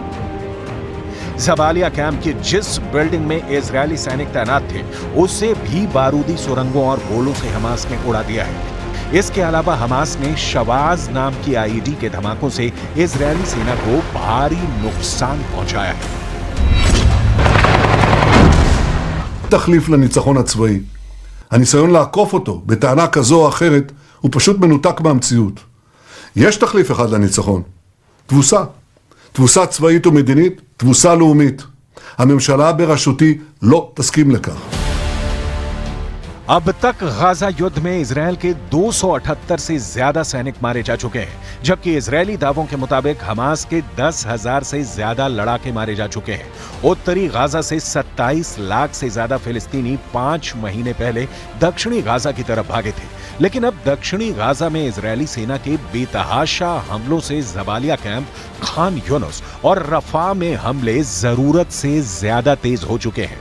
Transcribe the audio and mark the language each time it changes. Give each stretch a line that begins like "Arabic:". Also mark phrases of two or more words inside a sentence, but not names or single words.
Hindi: जबालिया कैंप की जिस बिल्डिंग में इजरायली सैनिक तैनात थे, उसे भी बारूदी सुरंगों और गोलों से हमास ने उड़ा दिया है। इसके अलावा हमास ने शवाज नाम की आईईडी के धमाकों से इजरायली सेना को भारी नुकसान पहुंचाया है।
Hebrew: תחליף לניצחון הצבאי. הניסיון לעקוף אותו בטענה כזו או אחרת הוא פשוט מנותק מהמציאות. יש תחליף אחד לניצחון, תבוסה צבאית ומדינית, תבוסה לאומית. הממשלה בראשותי לא תסכים לכך.
Hindi: अब तक गाजा युद्ध में इजरायल के 278 से ज्यादा सैनिक मारे जा चुके हैं, जबकि इजरायली दावों के मुताबिक हमास के 10,000 से ज्यादा लड़ाके मारे जा चुके हैं। उत्तरी गाजा से 27 लाख से ज्यादा फिलिस्तीनी 5 महीने पहले दक्षिणी गाजा की तरफ भागे थे, लेकिन अब दक्षिणी गाजा में इजरायली सेना के बेतहाशा हमलों से जबालिया कैंप, खान यूनुस और रफा में हमले जरूरत से ज्यादा तेज हो चुके हैं।